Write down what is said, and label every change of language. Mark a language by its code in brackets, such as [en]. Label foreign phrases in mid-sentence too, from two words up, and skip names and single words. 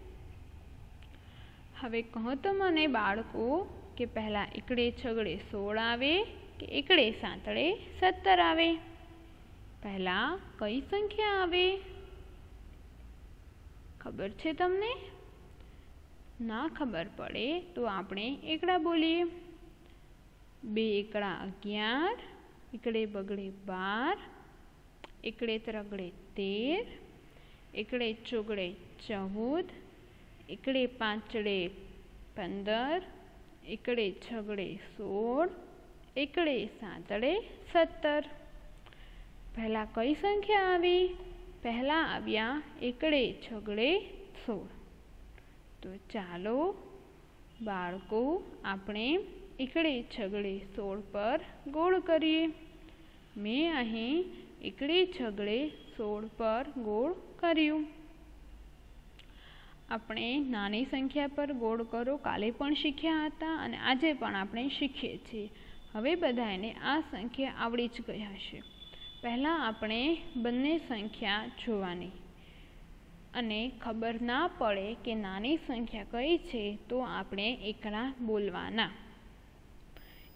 [gu] હવે કહો તો મને બાળકો કે પહેલા એકડે છગડે 16 આવે કે એકડે સાતડે 17 આવે? પહેલા કઈ સંખ્યા આવે? ખબર છે તમને? ના ખબર પડે તો આપણે એકડા બોલીએ। 2 એકડા 11, એકડે બગડે 12, એકડે ત્રગડે 13, એકડે ચોગડે 14, એકડે પાંચડે 15, એકડે છગડે 16, એકડે સાતડે 17। પહેલા કઈ સંખ્યા આવી? પહેલા આવ્યા એકડે છગડે 16। તો ચાલો બાળકો આપણે એકડે છગડે 16 પર ગોળ કરીએ। મેં અહીં એકડે છગડે 16 પર ગોળ કર્યું। આપણે નાની સંખ્યા પર ગોળ કરો કાલે પણ શીખ્યા હતા અને આજે પણ આપણે શીખીએ છીએ। હવે બધાને આ સંખ્યા આવડી જ ગઈ હશે। પહેલાં આપણે બંને સંખ્યા જોવાની અને ખબર ના પડે કે નાની સંખ્યા કઈ છે તો આપણે એકડા બોલવાના।